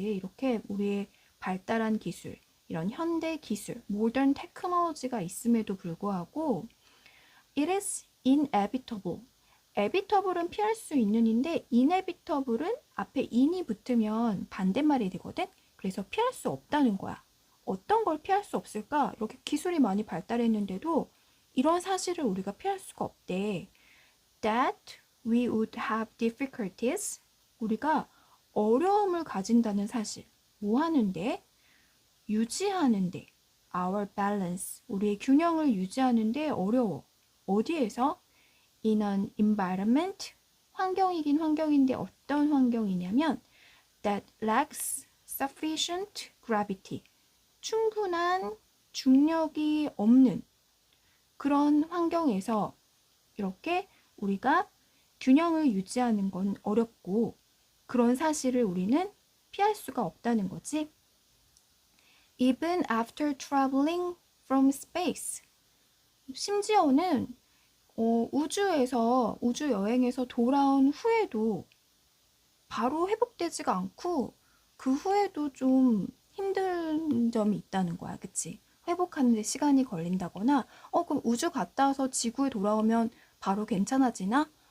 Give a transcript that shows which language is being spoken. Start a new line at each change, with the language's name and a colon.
Korean: 이렇게 우리의 발달한 기술, 이런 현대 기술,
English: modern technology
Korean: 가 있음에도 불구하고
English: it is inevitable.
Korean: evitable은 피할 수 있는인데 inevitable은 앞에 in이 붙으면 반대말이 되거든? 그래서 피할 수 없다는 거야. 어떤 걸 피할 수 없을까? 이렇게 기술이 많이 발달했는데도 이런 사실을 우리가 피할 수가 없대.
English: That we would have difficulties.
Korean: 우리가 어려움을 가진다는 사실. 뭐 하는데? 유지하는데.
English: Our balance.
Korean: 우리의 균형을 유지하는데 어려워. 어디에서?
English: In an environment.
Korean: 환경이긴 환경인데 어떤 환경이냐면
English: that lacks sufficient gravity.
Korean: 충분한 중력이 없는 그런 환경에서 이렇게 우리가 균형을 유지하는 건 어렵고 그런 사실을 우리는 피할 수가 없다는 거지.
English: Even after traveling from space.
Korean: 심지어는 우주 여행에서 돌아온 후에도 바로 회복되지가 않고 그 후에도 좀 힘든 점이 있다는 거야. 그치? 회복하는 데 시간이 걸린다거나 그럼 우주 갔다 와서 지구에 돌아오면 바로 괜찮아지나?